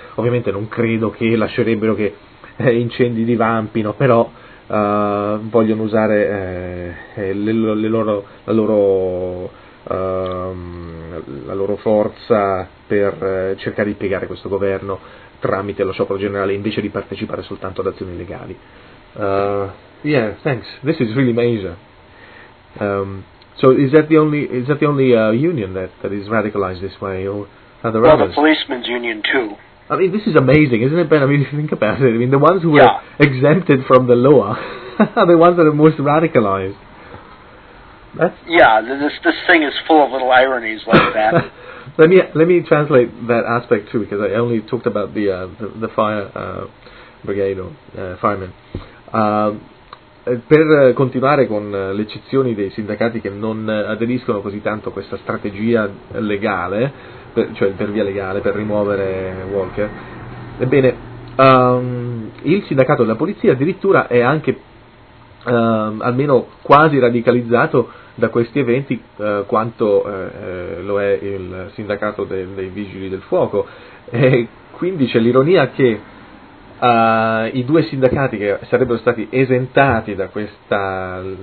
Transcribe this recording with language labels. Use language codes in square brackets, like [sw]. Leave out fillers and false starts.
[it] Ovviamente non credo che lascerebbero che incendi divampino, però vogliono usare la loro forza per cercare di piegare questo governo tramite lo sciopero generale invece di partecipare soltanto ad azioni legali. [en] Yeah, thanks. This is really major. So is that the only union that is radicalized this way, or are there others? Well, the policemen's union too. I mean, this is amazing, isn't it, Ben? I mean, if you think about it, I mean, the ones who were exempted from the law are the ones that are most radicalized. This thing is full of little ironies like that. let me translate that aspect too, because I only talked about the fire brigade or firemen. [it] Per continuare con le eccezioni dei sindacati che non aderiscono così tanto a questa strategia legale, per via legale, per rimuovere Walker, ebbene, il sindacato della polizia addirittura è anche almeno quasi radicalizzato da questi eventi quanto lo è il sindacato dei vigili del fuoco, e quindi c'è l'ironia che i due sindacati che sarebbero stati esentati da questa